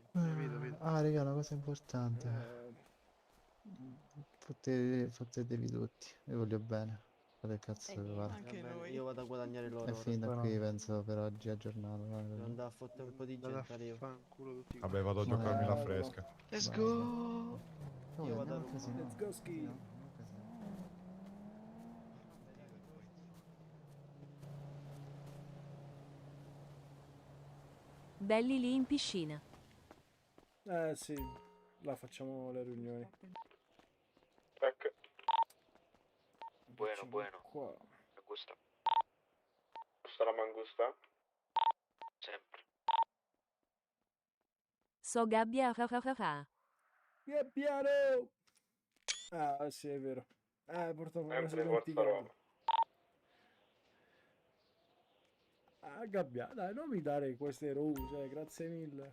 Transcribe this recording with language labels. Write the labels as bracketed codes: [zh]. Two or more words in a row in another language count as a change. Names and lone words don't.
[it] Ah, raga, una cosa importante. Fottetevi tutti, vi voglio bene. Fate il cazzo che vi pare. Anche noi. Io vado a guadagnare l'oro. È finita qui, penso, per oggi è giornata. Devo andare a fottere un po' di gente io. Vabbè, vado a giocarmi la fresca. [en] Let's go! [it] Io vado a [en] Let's go ski. [it] Belli lì in piscina. Sì, là facciamo le riunioni. Ecco. Bueno. Qua. [es] Me gusta. [it] Gusta la mangusta? Sempre. So gabbia fa. Piano! Ah, sì, è vero. Purtroppo me ne sono Sempre Forza dimenticato. Roma. Gabbia, dai, non mi dare queste rose, grazie mille.